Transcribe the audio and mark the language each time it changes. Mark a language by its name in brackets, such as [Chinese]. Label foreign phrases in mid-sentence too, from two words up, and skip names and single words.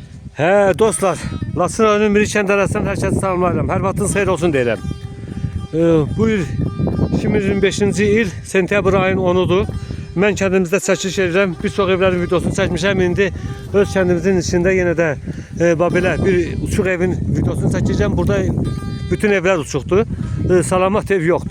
[Turkish] He dostlar, Lasın Önüm Mirişen Deresi'nden herkese selamlarım. Her vaktiniz hayır olsun derim. [Azerbaijani] Bu il 2025-ci il sentyabr ayın 10'udur. Mən kəndimizdə çəkiliş edirəm. Bir çox evlərin videosunu çəkmişəm. İndi öz kəndimizin içində yenə də belə bir uçuq evin videosunu çəkəcəm. Burada bütün evlər uçuqdur. Salamat ev yoxdur.